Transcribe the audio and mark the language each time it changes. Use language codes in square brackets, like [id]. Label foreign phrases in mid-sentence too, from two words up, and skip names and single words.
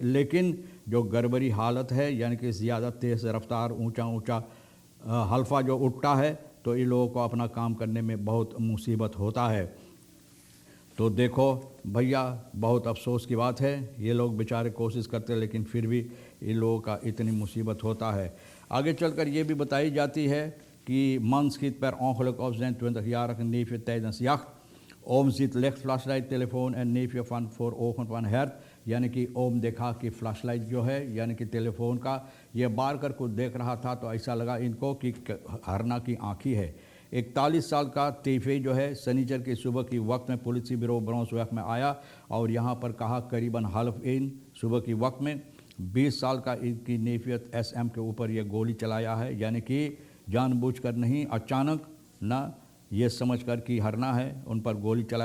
[hi] लेकिन जो गड़बड़ी हालत है, यानी कि ज़्यादा तेज़ रफ्तार ऊंचा हल्फा जो उठता है तो इन लोगों को अपना काम करने में बहुत मुसीबत होता है। तो देखो भैया, बहुत अफसोस की बात है, ये लोग बेचारे कोशिश करते हैं लेकिन फिर भी इन लोगों का इतनी मुसीबत होता है। आगे चलकर ये भी बताई जाती है कि [nl] man schiet per ongeluk op zijn 20-jarige neefje tijdens jacht. Oom ziet lichtflashlight telefoon en neefje van voor ogen van hert, [hi] यानी कि ओम देखा कि फ्लैशलाइट जो है यानी कि टेलीफोन का ये बार कर कुछ देख रहा था तो ऐसा लगा इनको कि हरना की आँखी है। 41 साल का तेफे जो है शनिचर की सुबह की वक्त में पुलिस ब्यूरो ब्रॉन्सवर्थ में आया और यहाँ पर कहा करीबन हाल्फ इन सुबह की वक्त में 20 साल का इनकी नेफियत SM के ऊपर ये गोली चलाया है, यानी कि जानबूझकर नहीं, अचानक ना ये समझकर कि हरना है उन पर गोली चलाया।